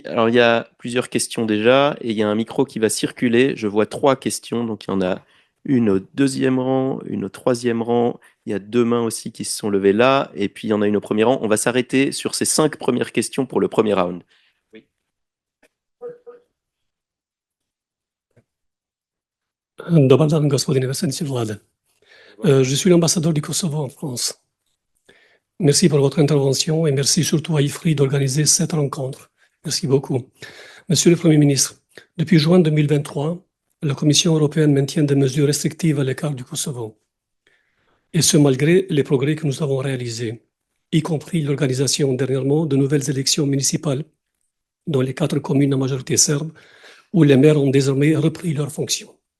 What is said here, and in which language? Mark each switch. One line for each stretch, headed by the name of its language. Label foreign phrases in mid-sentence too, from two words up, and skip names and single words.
French: Alors, il y a plusieurs questions déjà, et il y a un micro qui va circuler. Je vois 3 questions, donc il y en a une au deuxième rang, une au troisième rang. Il y a 2 mains aussi qui se sont levées là, et puis il y en a une au premier rang. On va s'arrêter sur ces 5 premières questions pour le premier round. Oui.
Croatian: Dobar dan, gospodine predsjedniče vlade.
French: Je suis l'ambassadeur du Kosovo en France. Merci pour votre intervention et merci surtout à IFRI d'organiser cette rencontre. Merci beaucoup. Monsieur le Premier ministre, depuis juin 2023, la Commission européenne maintient des mesures restrictives à l'égard du Kosovo. Et ce, malgré les progrès que nous avons réalisés, y compris l'organisation dernièrement de nouvelles élections municipales dans les 4 communes à majorité serbe, où les maires ont désormais repris leurs fonctions.